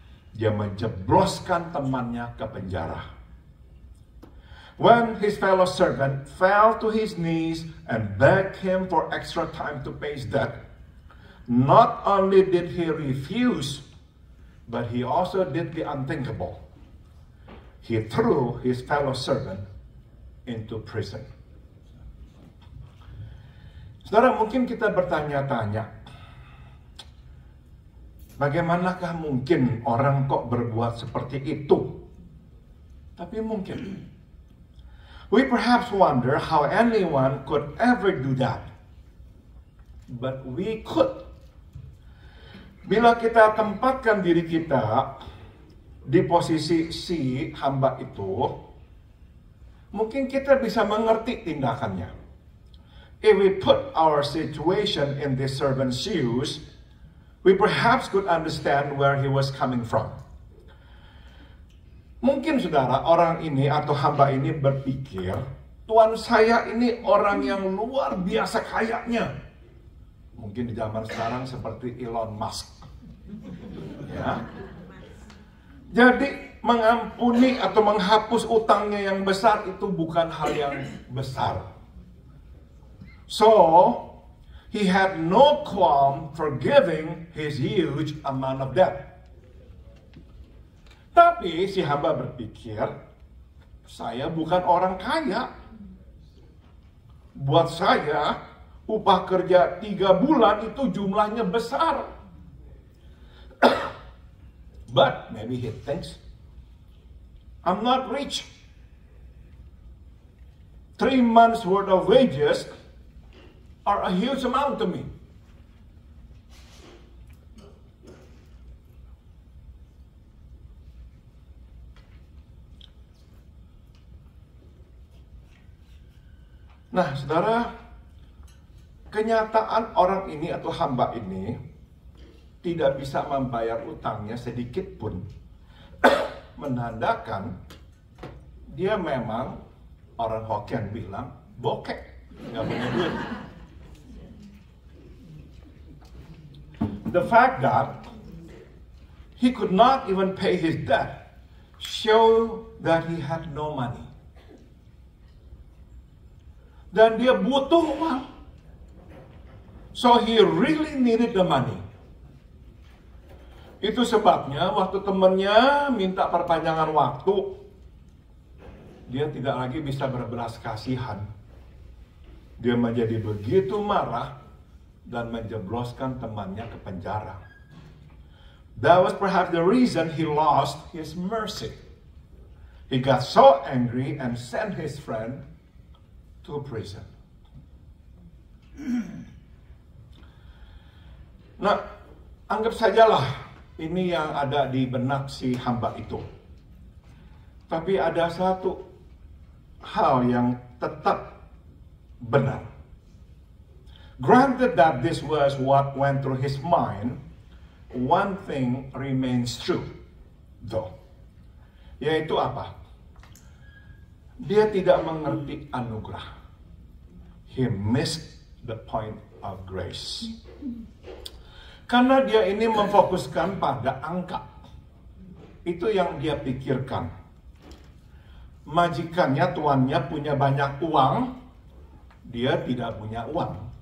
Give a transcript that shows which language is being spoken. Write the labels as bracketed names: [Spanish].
[Indonesian] Dia menjebloskan temannya ke penjara. [English] When his fellow servant fell to his knees and begged him for extra time to pay his debt, not only did he refuse, but he also did the unthinkable. He threw his fellow servant into prison. [Indonesian] Saudara, mungkin kita bertanya-tanya, bagaimanakah mungkin orang kok berbuat seperti itu? Tapi mungkin. [English] We perhaps wonder how anyone could ever do that. But we could. [Indonesian] Bila kita tempatkan diri kita di posisi si hamba itu, mungkin kita bisa mengerti tindakannya. [English] If we put our situation in this servant's shoes, we perhaps could understand where he was coming from. [Indonesian] Mungkin saudara, orang ini atau hamba ini berpikir, Tuan saya ini orang yang luar biasa kayanya. Mungkin di zaman sekarang seperti Elon Musk. Ya. Jadi mengampuni atau menghapus utangnya yang besar itu bukan hal yang besar. [English] So, he had no qualm forgiving his huge amount of debt. [Indonesian] Tapi si hamba berpikir, saya bukan orang kaya. Buat saya, upah kerja 3 bulan itu jumlahnya besar. [English] But maybe he thinks, I'm not rich. 3 months worth of wages are a huge amount to me. [Indonesian] Nah, saudara, kenyataan orang ini atau hamba ini tidak bisa membayar utangnya sedikit pun menandakan dia memang, orang Hokkien bilang, bokek, nggak punya duit. [English] The fact that he could not even pay his debt show that he had no money. [Indonesian] Dan dia butuh uang. [English] So he really needed the money. [Indonesian] Itu sebabnya waktu temannya minta perpanjangan waktu, dia tidak lagi bisa berbelas kasihan. Dia menjadi begitu marah dan menjebloskan temannya ke penjara. [English] That was perhaps the reason he lost his mercy. He got so angry and sent his friend to prison. [Indonesian] Nah, anggap sajalah ini yang ada di benak si hamba itu. Tapi ada satu hal yang tetap benar. [English] Granted that this was what went through his mind, one thing remains true, though. [Indonesian] Yaitu apa? Dia tidak mengerti anugerah. [English] He missed the point of grace. [Indonesian] Karena dia ini memfokuskan pada angka. Itu yang dia pikirkan. Majikannya, tuannya punya banyak uang, dia tidak punya uang.